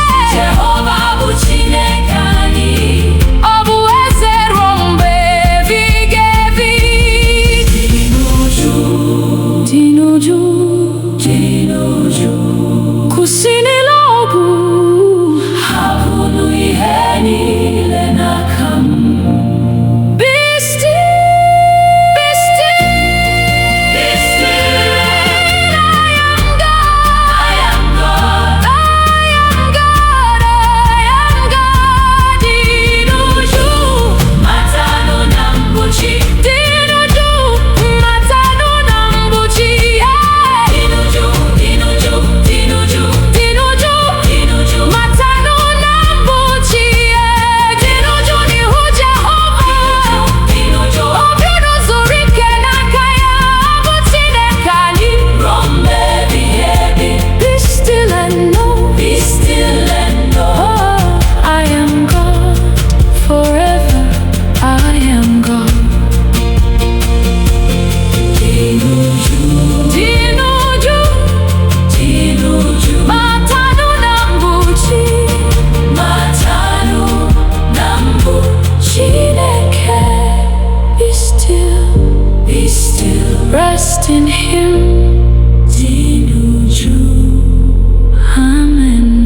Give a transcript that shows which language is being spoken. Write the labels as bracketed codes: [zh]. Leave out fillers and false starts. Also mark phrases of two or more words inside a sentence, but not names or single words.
[ig] Jehova bụ Chineke anyị, ọ bụ eze ruo mgbe ebighị ebi. Dịnụ jụụ, dịnụ jụụ, dịnụ jụụ. Kwụsịnụ ọgwụ, hapụnụ ihe niile n'aka m. [en] Be still, be still, be still. I am God, I am God, I am God, I am God. [ig] Dịnụ jụụ, matanụ na mbụ Chi, dịnụ jụụ. Matanụ na mbụ Chi, dịnụ jụụ, dịnụ jụụ, dịnụ jụụ, dịnụ jụụ, dịnụ jụụ. Matanụ na mbụ Chi, dịnụ jụụ n'ihu Jehova. Dịnụ jụụ, obi unu zuru ike n'aka ya, ọ bụ Chineke anyị ruo mgbe ebighị ebi. [en] Be still and know, be still and know. Oh, I am God, forever I am God. [ig] Dịnụ jụụ, dịnụ jụụ, dịnụ jụụ. Matanụ na mbụ Chi, matanụ na mbụ Chineke. [en] Be still, be still, rest in Him. [ig] Dịnụ jụụ, amen.